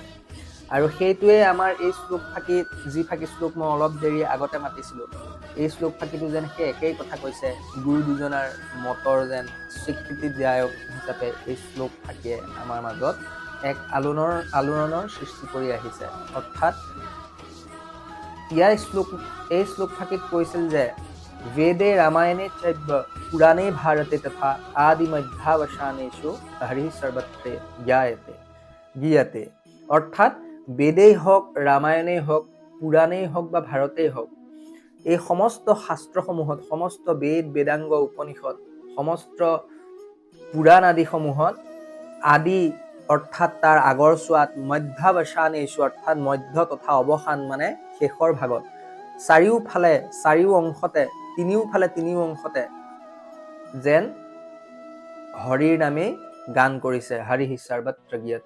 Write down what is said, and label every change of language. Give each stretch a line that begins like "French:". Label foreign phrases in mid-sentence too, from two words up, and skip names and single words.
Assamese: আৰু সেইটোৱে আমাৰ এই শ্লোক ফাঁকি, যি ফাঁকি শ্লোক মই অলপ দেৰি আগতে মাতিছিলোঁ, এই শ্লোক ফাঁকিটো যেন সেই একেই কথা কৈছে। গুৰু দুজনাৰ মতৰ যেন স্বীকৃতিদায়ক হিচাপে এই শ্লোক ফাঁকিয়ে আমাৰ মাজত এক আলোড়নৰ সৃষ্টি কৰি আহিছে। অৰ্থাৎ এই শ্লোক ফাঁকিত কৈছিল যে
Sanskrit: वेदे रामायणे चैव पुराणे भारते तथा आदि मध्यावसानेषु हरि सर्वत्र गीयते।
Assamese: অৰ্থাৎ বেদেই হওক, ৰামায়ণেই হওক, পুৰাণেই হওক বা ভাৰতেই হওক, এই সমস্ত শাস্ত্ৰসমূহত, সমস্ত বেদ বেদাংগ উপনিষদ, সমস্ত পুৰাণ আদিসমূহত আদি অৰ্থাৎ তাৰ আগৰ চোৱাত, মধ্যাৱসানেষু অৰ্থাৎ মধ্য তথা অৱসান মানে শেষৰ ভাগত, চাৰিওফালে চাৰিও অংশতে, তিনিও অংশতে যেন হৰিৰ নামেই গান কৰিছে,
Sanskrit: হৰি সৰ্বত্ৰ গীয়তে।